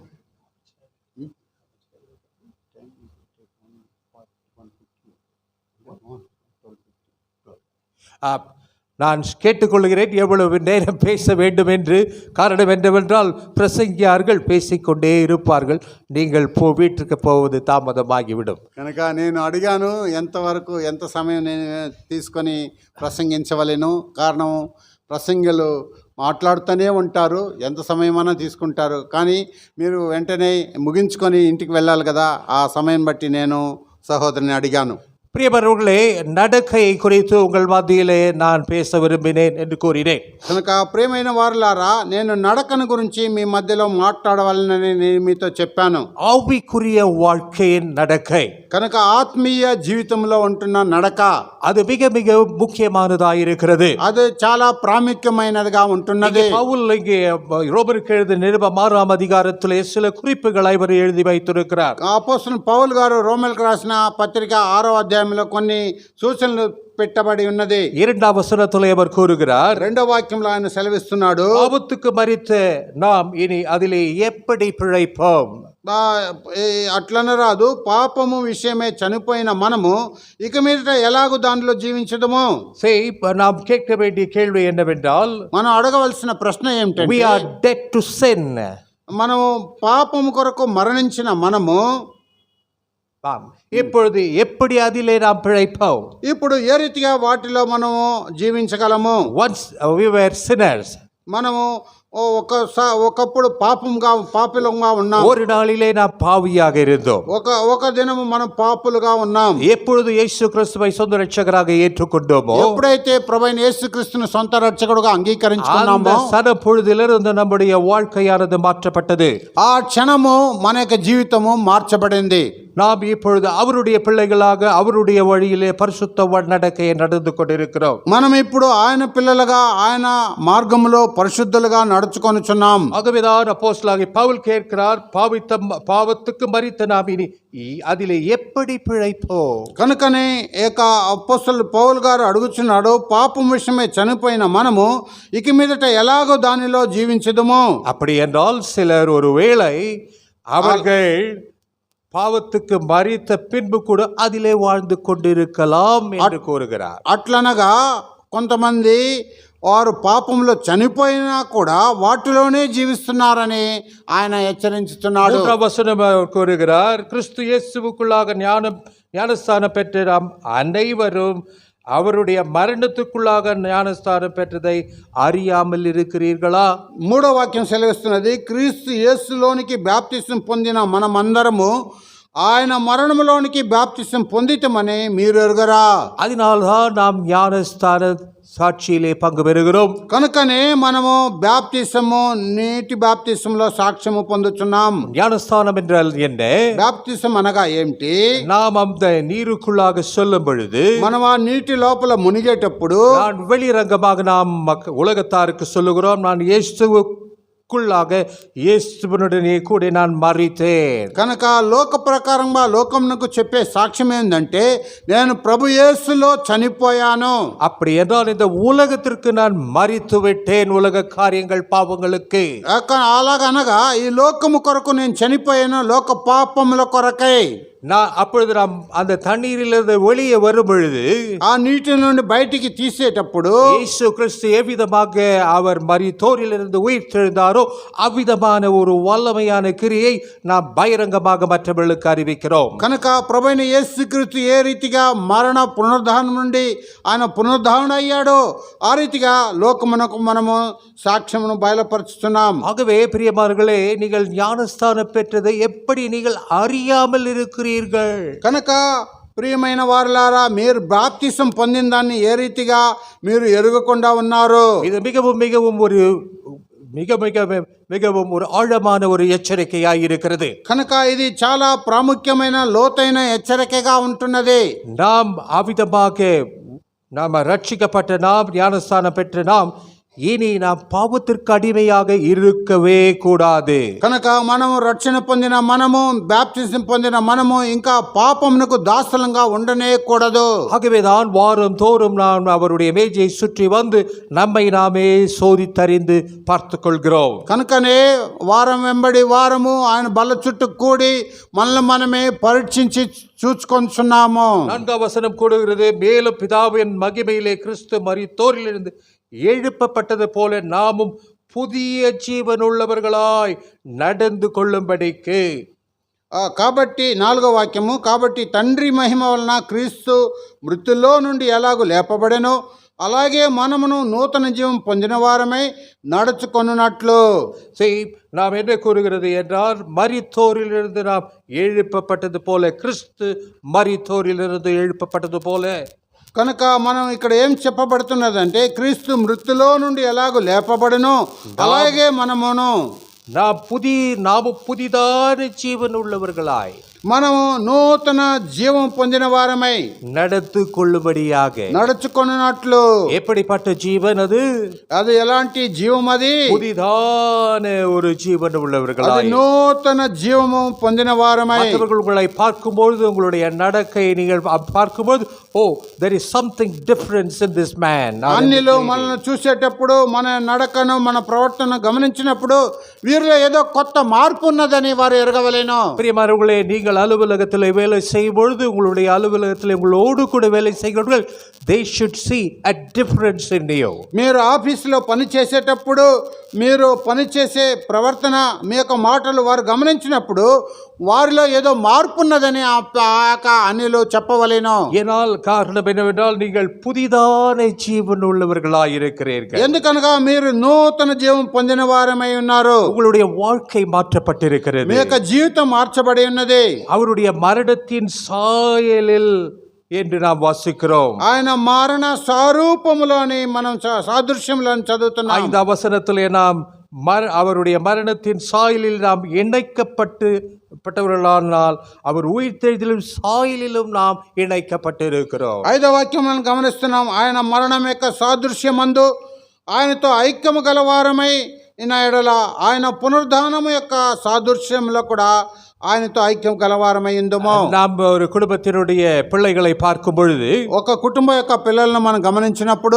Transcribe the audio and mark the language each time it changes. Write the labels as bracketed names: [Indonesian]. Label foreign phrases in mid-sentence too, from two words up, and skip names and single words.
[Tamil] நான் கேட்டுக்கொள்கிறேன் எவ்வளவு நேரம் பேச வேண்டும் என்று. காரணம் என்னவென்றால் பிரசங்கியார்கள் பேசிக்கொண்டே இருப்பார்கள். நீங்கள் வீட்டுக்கு போவது தாமதமாகிவிடும். [Telugu] కనుక నేను అడిగాను ఎంతవరకు ఎంత సమయం నేను తీసుకొని ప్రసంగించవలెను. కారణం ప్రసంగులు మాట్లాడుతూనే ఉంటారు, ఎంత సమయమైనా తీసుకుంటారు. కానీ మీరు వెంటనే ముగించుకొని ఇంటికి వెళ్ళాలి కదా, ఆ సమయం బట్టి నేను సహోదరుని అడిగాను. [Tamil] பிரியமானவர்களே, நடக்கையை குறித்து உங்கள் மத்தியிலே நான் பேச விரும்பினேன் என்று கூறினேன். [Telugu] కనుక ప్రియమైన వారులారా, నేను నడకను గురించి మీ మధ్యలో మాట్లాడవాలని నేను మీతో చెప్పాను. [Tamil] ஆவிக்குரிய வாழ்க்கையின் நடக்கை, [Telugu] కనుక ఆత్మీయ జీవితంలో ఉంటున్న నడక [Tamil] அது மிக மிக முக்கியமானதாக இருக்கிறது. [Telugu] అది చాలా ప్రాముఖ్యమైనదిగా ఉంటున్నది. [Tamil] பவுல் இங்கே ரோமருக்கு எழுதிய நிருபம் 6ஆம் அதிகாரத்திலே சில குறிப்புகளை அவர் எழுதி வைத்திருக்கிறார். [Telugu] అపోస్తలుడు పౌలు గారు రోమేలకు రాసిన పత్రిక 6వ అధ్యాయంలో కొన్ని సూచనలు పెట్టబడి ఉన్నది. [Tamil] 2ஆம் வசனத்திலே அவர் கூறுகிறார், [Telugu] 2వ వాక్యంలో ఆయన సెలవిస్తున్నాడు, [Tamil] பாவத்துக்கு மரித்த நாம் இனி அதிலே எப்படி பிழைப்போம்? [Telugu] అట్లనే రాదు, పాపము విషయమే చనిపోయిన మనము ఇక మీదట ఎలాగూ దానిలో జీవించడము. [Tamil] நாம் கேட்க வேண்டிய கேள்வி என்னவென்றால், [Telugu] మనం అడగవలసిన ప్రశ్న we ఏమిటంటే, [English] are dead to sin. [Telugu] మనము పాపము కొరకు మరణించిన మనము [Tamil] இப்பொழுது எப்படி அதிலே நாம் பிழைப்போம்? [Telugu] ఇప్పుడు ఏ రీతిగా వాటిలో మనము జీవించగలము? [English] Once we were sinners. [Telugu] మనము ఒకప్పుడు పాపులుగా ఉన్నాం. [Tamil] ஒரு நாளிலே நாம் பாவியாக இருந்தோம். [Telugu] ఒక దినము మనం పాపులుగా ఉన్నాం. [Tamil] எப்பொழுது இயேசு கிறிஸ்துவை சொந்த ரட்சகராக ஏற்றுக்கொண்டோமோ, [Telugu] ఎప్పుడైతే ప్రభువైన యేసుక్రీస్తును సొంత రక్షకుడుగా అంగీకరించుకున్నామో, [Tamil] அந்த பொழுதிலிருந்து நம்முடைய வாழ்க்கையானது மாற்றப்பட்டது. [Telugu] ఆ క్షణము మన యొక్క జీవితము మార్చబడింది. [Tamil] நாம் இப்பொழுது அவருடைய பிள்ளைகளாக அவருடைய வழியிலே பரிசுத்த நடக்கையை நடந்து கொண்டிருக்கிறோம். [Telugu] మనం ఇప్పుడు ఆయన పిల్లలుగా ఆయన మార్గంలో పరిశుద్ధులుగా నడుచుకొనుచున్నాం. [Tamil] ஆகவேதான் அப்போஸ்தலனாகிய பவுல் கேட்கிறார், பாவத்துக்கு மரித்த நாம் இனி அதிலே எப்படி பிழைப்போம்? [Telugu] కనుకనే ఏక అపోస్తలుడు పౌలు గారు అడుగుచున్నాడు, పాపం విషయమే చనిపోయిన మనము ఇక మీదట ఎలాగో దానిలో జీవించదుము. [Tamil] அப்படி என்றால் சிலர் ஒருவேளை அவர்கள் பாவத்துக்கு மரித்த பின்பு கூட அதிலே வாழ்ந்து கொண்டிருக்கலாம் என்று கூறுகிறார். [Telugu] అట్లనగా కొంతమంది వారు పాపంలో చనిపోయినా కూడా వాటిలోనే జీవిస్తున్నారని ఆయన హెచ్చరించుతున్నాడు. [Tamil] 3ஆம் வசனம் கூறுகிறார், கிறிஸ்து இயேசுவுக்குள்ளாக ஞானஸ்தானம் பெற்ற நாம் அனைவரும் அவருடைய மரணத்துக்குள்ளாக ஞானஸ்தானம் பெற்றதை அறியாமல் இருக்கிறீர்களா? [Telugu] 3వ వాక్యం సెలవిస్తున్నది, క్రీస్తు యేసులోనికి బాప్తిసం పొందిన మనమందరము ఆయన మరణములోనికి బాప్తిసం పొందితమని మీరు ఎరుగరా? [Tamil] அதனால்தான் நாம் ஞானஸ்தான சாட்சியிலே பங்கு பெறுகிறோம். [Telugu] కనుకనే మనము బాప్తిసము నీటి బాప్తిసంలో సాక్ష్యము పొందుచున్నాం. [Tamil] ஞானஸ்தானம் என்றால் என்ன? [Telugu] బాప్తిసం అనగా ఏమిటి? [Tamil] நாம் அந்த நீருக்குள்ளாக செல்லும் பொழுது, [Telugu] మనం ఆ నీటి లోపల మునిగేటప్పుడు [Tamil] நான் வெளிரங்கமாக நாம் உலகத்தாருக்கு சொல்லுகிறோம், நான் இயேசுவுக்குள்ளாக இயேசுவினுடனே கூட நான் மரித்தேன். [Telugu] కనుక లోక ప్రకారంగా లోకమునకు చెప్పే సాక్ష్యం ఏంటంటే నేను ప్రభు యేసులో చనిపోయాను. [Tamil] அப்படி என்றால் இந்த உலகத்திற்கு நான் மரித்து விட்டேன், உலக காரியங்கள் பாவங்களுக்கு. [Telugu] అలాగనగా ఈ లోకము కొరకు నేను చనిపోయాను, లోక పాపముల కొరకై. [Tamil] நான் அப்பொழுது நாம் அந்த தண்ணீரிலிருந்து வெளியே வரும் பொழுது, [Telugu] ఆ నీటి నుండి బయటికి తీసేటప్పుడు [Tamil] இயேசு கிறிஸ்து எவ்விதமாக அவர் மரித்தோரிலிருந்து உயிர் தெழுந்தாரோ அவ்விதமான ஒரு வல்லமையான கிரியை நாம் பகிரங்கமாக மற்றவர்களுக்கு அறிவிக்கிறோம். [Telugu] కనుక ప్రభువైన యేసుక్రీస్తు ఏ రీతిగా మరణ పునరుద్ధానం నుండి ఆయన పునరుద్ధారణ అయ్యాడో ఆ రీతిగా లోకమునకు మనము సాక్ష్యమును బయలుపరుచుతున్నాం. [Tamil] ஆகவே பிரியமானவர்களே, நீங்கள் ஞானஸ்தானம் பெற்றதை எப்படி நீங்கள் அறியாமல் இருக்கிறீர்கள்? [Telugu] కనుక ప్రియమైన వారులారా, మీరు బాప్తిసం పొందిన దాన్ని ఏ రీతిగా మీరు ఎరుగకుండా ఉన్నారు? [Tamil] இது மிகவும் மிகவும் ஒரு மிக மிக மிகவும் ஒரு ஆழமான ஒரு எச்சரிக்கையாய் இருக்கிறது. [Telugu] కనుక ఇది చాలా ప్రాముఖ్యమైన లోతైన హెచ్చరికగా ఉంటున్నది. [Tamil] நாம் அவிதமாக நாம் ரட்சிக்கப்பட்ட நாம், ஞானஸ்தானம் பெற்ற நாம், இனி நாம் பாவத்திற்கு அடிமையாக இருக்கவே கூடாது. [Telugu] కనుక మనము రక్షణ పొందిన మనము, బాప్తిజం పొందిన మనము ఇంకా పాపమునకు దాసులంగా ఉండనే కూడదు. [Tamil] ஆகவேதான் வாரம் தோறும் நாம் அவருடைய மேஜை சுற்றி வந்து நம்மை நாமே சோதித்தறிந்து பார்த்து கொள்கிறோம். [Telugu] కనుకనే వారం వెంబడి వారము ఆయన బల్ల చుట్టూ కూడి మనల్ని మనమే పరీక్షించి చూసుకొంటున్నాము. [Tamil] 4 வசனம் கூறுகிறது, மேலும் பிதாவின் மகிமையிலே கிறிஸ்து மரித்தோரிலிருந்து எழுப்பப்பட்டது போல நாமும் புதிய ஜீவனுள்ளவர்களாய் நடந்து கொள்ளும்படிக்கு. [Telugu] కాబట్టి 4వ వాక్యము, కాబట్టి తండ్రి మహిమ వలన క్రీస్తు మృతుల్లో నుండి ఎలాగూ లేపబడెనో అలాగే మనమును నూతన జీవం పొందిన వారమై నడుచుకొనున్నట్లు. [Tamil] நாம் என்ன கூறுகிறது என்றால், மரித்தோரிலிருந்து நாம் எழுப்பப்பட்டது போல, கிறிஸ்து மரித்தோரிலிருந்து எழுப்பப்பட்டது போல. [Telugu] కనుక మనం ఇక్కడ ఏం చెప్పబడుతున్నదంటే క్రీస్తు మృతులో నుండి ఎలాగూ లేపబడెనో అలాగే మనమును [Tamil] நாம புதிதான ஜீவன் உள்ளவர்களாய், [Telugu] మనము నూతన జీవం పొందిన వారమై [Tamil] நடத்து கொள்ளும்படியாக. [Telugu] నడుచుకొనున్నట్లు. [Tamil] எப்படிப்பட்ட ஜீவன் அது? [Telugu] అది ఎలాంటి జీవం? అది [Tamil] புதிதான ஒரு ஜீவன் உள்ளவர்களாய், [Telugu] నూతన జీవము పొందిన వారమై. [Tamil] உங்களை பார்க்கும்போது, உங்களுடைய நடக்கை நீங்கள் பார்க்கும்போது, [English] ఓ there is something difference in this man. [Telugu] అన్నిలో మనల్ని చూసేటప్పుడు, మన నడకను, మన ప్రవర్తన గమనించినప్పుడు వీరిలో ఏదో కొత్త మార్పు ఉన్నదని వారు ఎరగవలేను. [Tamil] பிரியமானவர்களே, நீங்கள் அலுவலகத்தில் வேலை செய்யும் பொழுது, உங்களுடைய அலுவலகத்தில் உங்களோடு கூட வேலை செய்கிறவர்கள், [English] they should see a difference in you. [Telugu] మీరు ఆఫీసులో పని చేసేటప్పుడు, మీరు పనిచేసే ప్రవర్తన, మీ యొక్క మాటలు వారు గమనించినప్పుడు వారిలో ఏదో మార్పు ఉన్నదని అన్నిలో చెప్పవలేను. [Tamil] ஏனால் காரணம் என்னவென்றால், நீங்கள் புதிதான ஜீவன் உள்ளவர்களாய் இருக்கிறீர்கள். [Telugu] ఎందుకనగా మీరు నూతన జీవం పొందిన వారమై ఉన్నారు. [Tamil] உங்களுடைய வாழ்க்கை மாற்றப்பட்டிருக்கிறது. [Telugu] మీ యొక్క జీవితం మార్చబడి ఉన్నది. [Tamil] அவருடைய மரணத்தின் சாயலில் என்று நாம் வாசிக்கிறோம். [Telugu] ఆయన మరణ స్వరూపములోని మనం సాదృశ్యంలో చదువుతున్నాం. [Tamil] 5వ వచనத்திலே நாம் அவருடைய மரணத்தின் சாயலில் நாம் இணைக்கப்பட்டவர்களானால், அவர் உயிர்த்தெழுதலின் சாயலிலும் நாம் இணைக்கப்பட்டிருக்கிறோம். [Telugu] 5వ వాక్యం మనం గమనిస్తున్నాం. ఆయన మరణం యొక్క సాదృశ్యమందు ఆయనతో ఐక్యము గలవారమై ఇన ఎడల ఆయన పునరుద్ధానము యొక్క సాదృశ్యంలో కూడా ఆయనతో ఐక్యం గలవారమై ఉందము. [Tamil] நாம் ஒரு குடும்பத்தினுடைய பிள்ளைகளை பார்க்கும் பொழுது, [Telugu] ఒక కుటుంబం యొక్క పిల్లలను మనం గమనించినప్పుడు